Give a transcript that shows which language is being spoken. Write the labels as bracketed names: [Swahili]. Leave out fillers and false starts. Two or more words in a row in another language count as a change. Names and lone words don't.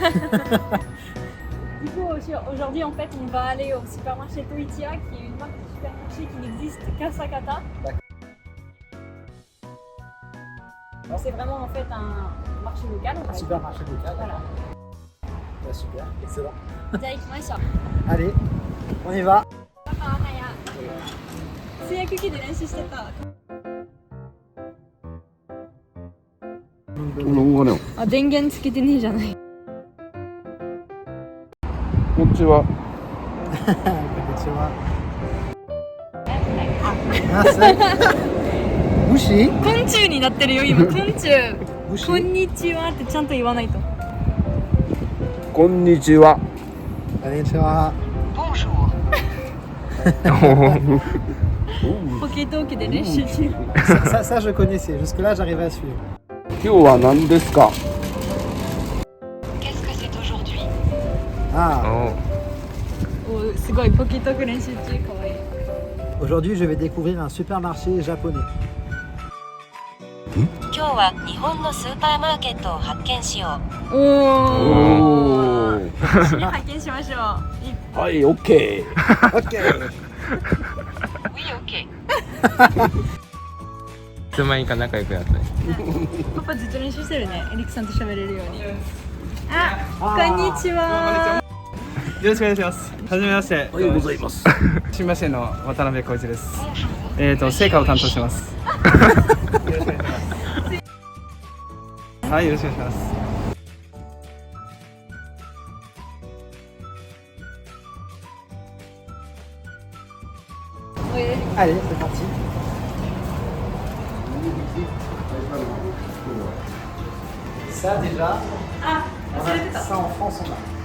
[French] Du coup, aujourd'hui, en fait, on va aller au supermarché Toichiya, qui est une marque de supermarché qui n'existe qu'à Sakata. C'est vraiment en fait un marché local. Un supermarché local. Voilà. Bah, super, excellent. [Japanese] じゃあ行きましょう。 [French] Allez, on y va. [Japanese] パパはや。製薬機で練習してた。あ、電源つけてねえじゃない。こんにちは。 Bushi? 昆虫になってるよ今。昆虫。 Bushi? こんにちはってちゃんと言わないと。こんにちは。 Konnichiwa. ポケトークで練習中。 [French] Ça, je connaissais. Jusque-là, j'arrivais à suivre. [Japanese] 今日は何ですか。 [French] Qu'est-ce que c'est aujourd'hui? Ah, [Japanese] お、すごいポケトーク練習中。かわいい。 [French] aujourd'hui, je vais découvrir un supermarché japonais. [Japanese] 今日は日本のスーパーマーケットを発見しよう。おお。一緒に拝見しましょう。はい、オッケー。 [French] Ok. Oui, OK。 [Japanese] いつまにか仲良くなったね。パパずっと練習してるね。エリックさんと喋れるように。あ、こんにちは。よろしくお願いします。はじめまして。おはようございます。新橋店の渡辺浩一です。成果を担当してます。よろしくお願いします。はい、よろしくお願いします。 [French] Allez, c'est parti. Ça déjà, ça en France on a.